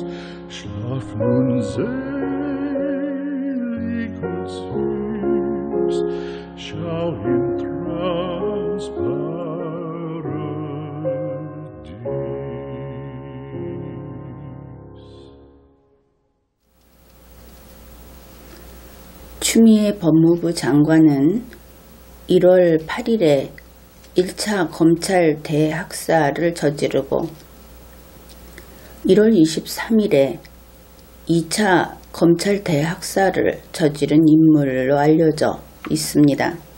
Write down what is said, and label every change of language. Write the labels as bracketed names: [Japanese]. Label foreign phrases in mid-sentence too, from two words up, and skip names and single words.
[German] Schlaf nun selig und süß, schau im Traumsparadies. [Korean] 추미애 법무부 장관은 1월 8일에 1차 검찰 대학살을 저지르고 1월 23일에 2차 검찰 대학살을 저지른 인물로 알려져 있습니다.